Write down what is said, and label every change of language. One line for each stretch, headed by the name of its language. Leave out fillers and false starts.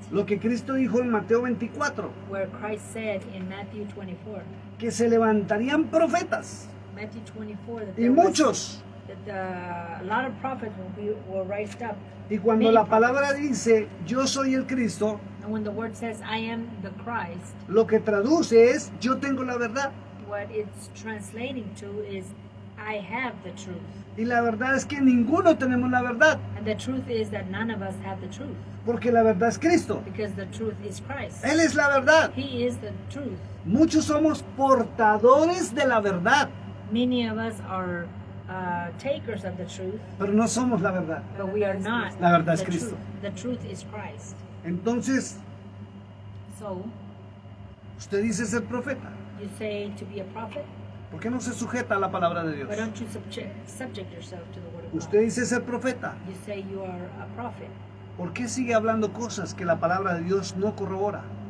Spanish: lo que Cristo dijo en Mateo 24,
English: where Christ said in Matthew 24,
Spanish: que se levantarían profetas
English: Matthew 24, that
Spanish: y
English: there was,
Spanish: muchos.
English: that a lot of prophets will rise up.
Spanish: Y cuando
English: Many
Spanish: la palabra
English: prophets.
Spanish: dice yo soy el Cristo,
English: And when the word says, I am the Christ,
Spanish: lo que traduce es yo tengo la verdad.
English: what it's translating to is, I have the truth.
Spanish: Y la verdad es que ninguno tenemos la verdad,
English: And the truth is that none of us have the truth,
Spanish: porque la verdad es Cristo.
English: because the truth is Christ.
Spanish: Él es la verdad.
English: He is the truth.
Spanish: Muchos somos portadores de la verdad,
English: Many of us are takers of the truth,
Spanish: pero no somos la verdad.
English: but we are not
Spanish: La verdad es
English: the
Spanish: Cristo.
English: truth. The truth is Christ.
Spanish: Entonces,
English: So,
Spanish: usted dice ser profeta.
English: you say to be a prophet,
Spanish: ¿Por qué no se sujeta a la palabra de Dios?
English: why don't you subject yourself to the word of
Spanish: Usted
English: God?
Spanish: dice ser profeta.
English: You say you are a prophet.
Spanish: ¿Por qué sigue hablando cosas que la palabra de Dios no corrobora?